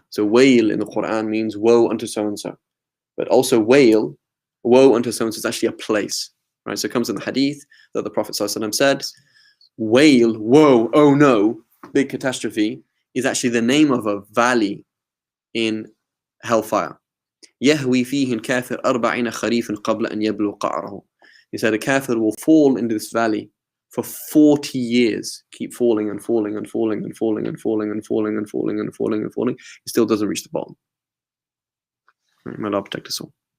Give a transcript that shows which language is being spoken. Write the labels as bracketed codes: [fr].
[en] So wail in the Quran means woe unto so-and-so. But also woe unto so-and-so is actually a place. Right? So it comes in the hadith that the Prophet ﷺ said, wail, woe, oh no, big catastrophe, is actually the name of a valley in hellfire. [ar] يهوي فيه الكافر 40 خريفا قبل أن يبلغ قعره. [en] He said a kafir will fall into this valley for 40 years, keep falling and falling and falling and falling and falling and falling and falling and falling and falling. He still doesn't reach the bottom. May Allah protect us all.